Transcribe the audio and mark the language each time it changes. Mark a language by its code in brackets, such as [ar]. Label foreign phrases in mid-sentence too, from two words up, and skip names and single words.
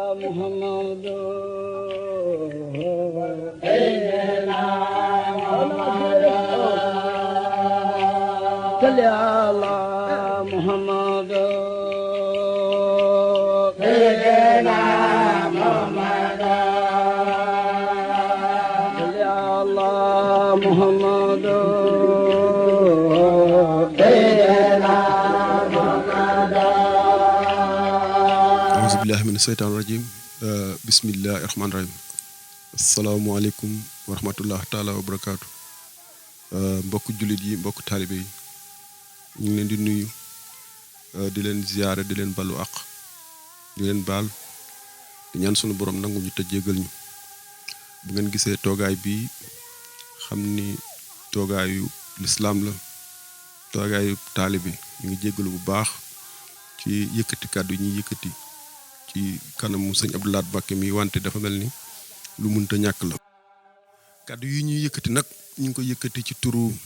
[ar] محمد سيدنا محمد صل على محمد سيدنا محمد صل على محمد سيدنا محمد أعوذ بالله من الشيطان الرجيم بسم الله الرحمن الرحيم السلام عليكم ورحمة الله تعالى وبركاته [wo] mbokk jullit yi mbokk taalibe yi ñu ngi leen di nuyu di leen ziyaare di leen balu àq di leen baal di ñaan sunu borom nangu ñu te jéggal ñu bu ngeen gisee toogaay bi xam ni toogaayu lislaam la toogaayu taalibe ñu ngi jéggalu bu baax ci yëkkati kàddu yi ñuy yëkkati ci kanamu sëñ Abdou Lahad Mbacké mi wante dafa mel ni lu mënta ñàkk la kàddu yi ñuy yëkkati nag ñu ngi ko yëkkati ci turu